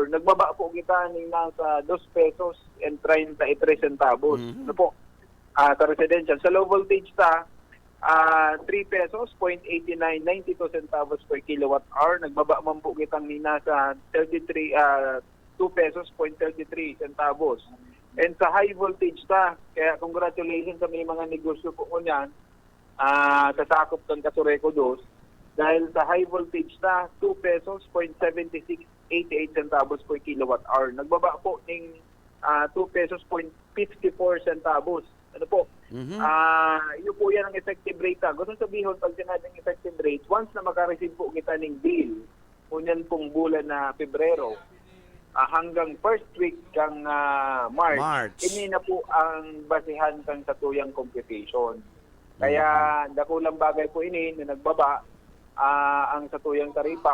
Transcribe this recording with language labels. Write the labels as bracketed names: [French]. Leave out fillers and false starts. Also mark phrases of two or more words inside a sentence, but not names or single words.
[Bikol] Nagbaba po kita ng nasa 2 pesos and 33 centavos. Ano po? Sa residential. Sa [English] low voltage [Bikol] 3 pesos, 0.89, 92 centavos [English] per kilowatt hour. [Bikol] Nagbaba man po kitang ni nasa 2 pesos, 0.33 centavos. And sa [English] high voltage [Bikol] kaya congratulations sa may mga negosyo po ko niyan, sasakop ng Kasureko 2. Dahil sa [English] high voltage [Bikol] 2 pesos, 0.76, 88 centavos [English] per kilowatt hour. [Bikol] Nagbaba po ng 2 pesos, 0.54 centavos. Ano po? Yun po yan ang [English] effective rate. [Bikol] Gusto sabihin, pag sinabing [English] effective rate, [Bikol] once na makareceive po kita ng bill, kunyan pong bulan na Pebrero, hanggang [English] first week [Bikol] kang March, ini na po ang basihan kang satuyang computation. Kaya dakulang bagay po ini na nagbaba ang satuyang taripa.